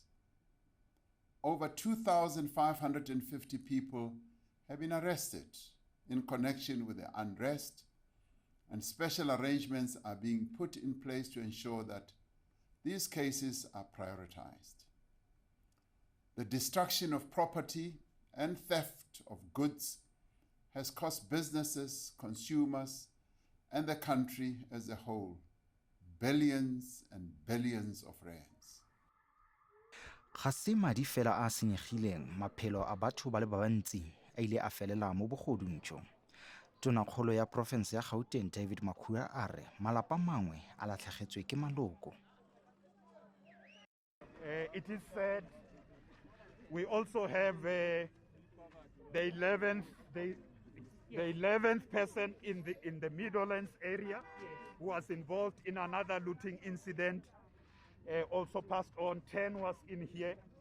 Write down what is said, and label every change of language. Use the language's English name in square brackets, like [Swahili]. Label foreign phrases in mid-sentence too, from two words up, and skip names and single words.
[English] Over 2,550 people have been arrested in connection with the unrest, and special arrangements are being put in place to ensure that these cases are prioritized. The destruction of property and theft of goods has cost businesses, consumers, and the country as a whole billions and billions of rands. [Tswana] Ga se madi fela a senyegileng, maphelo a batho ba le bantsi a ile a felela mo bogodung jo. Tonakgolo ya porofense ya Gauteng David Makhura a re malapa mangwe a latlhegetswe ke maloko. [English] It is said we also have the 11th person in the Midlands area who was involved in another looting incident. Also passed on. 10 was in here.